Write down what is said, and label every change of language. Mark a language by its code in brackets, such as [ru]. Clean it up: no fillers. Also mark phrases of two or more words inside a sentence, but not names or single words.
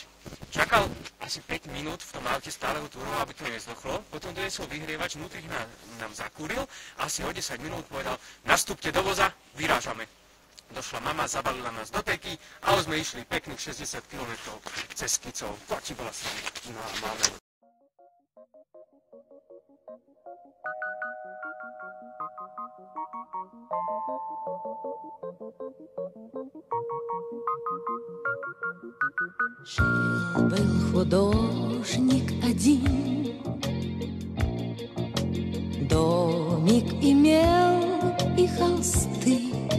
[sk] Čakal asi 5 minút v tom aute stále ho túroval, aby to nezdochlo, potom doniesol vyhrievač, vnútri nám zakúril a asi o 10 minút povedal: nastúpte do voza, vyrážame. Došla mama, zabalila nás do teky a už sme išli pekných 60 km cez Skicov. To ti bola sa normálne. [ru] Жил-был художник один, домик имел и холсты,